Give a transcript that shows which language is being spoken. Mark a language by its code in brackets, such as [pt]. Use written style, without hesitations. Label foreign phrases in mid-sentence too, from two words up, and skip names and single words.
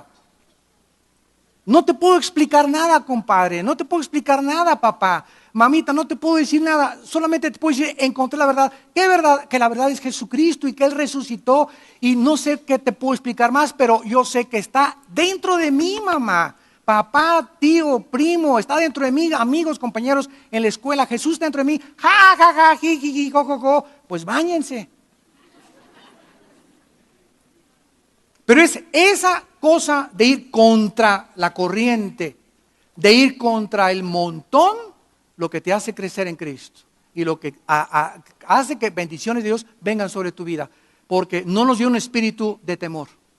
[es] No te puedo explicar nada, compadre, no te puedo explicar nada, papá, mamita, no te puedo decir nada, solamente te puedo decir, encontré la verdad. ¿Qué verdad? Que la verdad es Jesucristo y que Él resucitó, y no sé qué te puedo explicar más, pero yo sé que está dentro de mí, mamá, papá, tío, primo, está dentro de mí, amigos, compañeros en la escuela, Jesús está dentro de mí, ja, ja, ja, ji, ji, ji, jo, jo, jo. Pues báñense. Pero es esa cosa de ir contra la corriente, de ir contra el montón, lo que te hace crecer en Cristo y lo que hace que bendiciones de Dios vengan sobre tu vida, porque no nos dio un espíritu de temor.